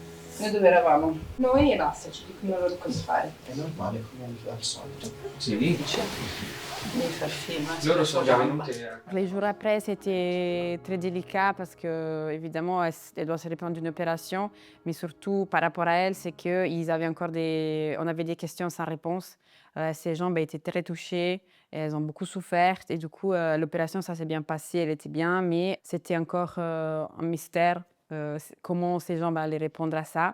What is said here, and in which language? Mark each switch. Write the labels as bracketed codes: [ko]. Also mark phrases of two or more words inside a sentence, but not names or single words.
[it] Noi dove eravamo? Noi e basta, ci dicono loro cosa fare. È normale come al solito. Sì, Devi far film. loro sono già venuti. [fr] Les jours après, c'était très délicat parce que, évidemment, elle doit se répondre d'une opération, mais surtout par rapport à elle, c'est qu'ils avaient encore on avait des questions sans réponse. Ses jambes étaient très touchées, et elles ont beaucoup souffert, et du coup, l'opération, ça s'est bien passé, elle était bien, mais c'était encore un mystère comment ses jambes allaient répondre à ça.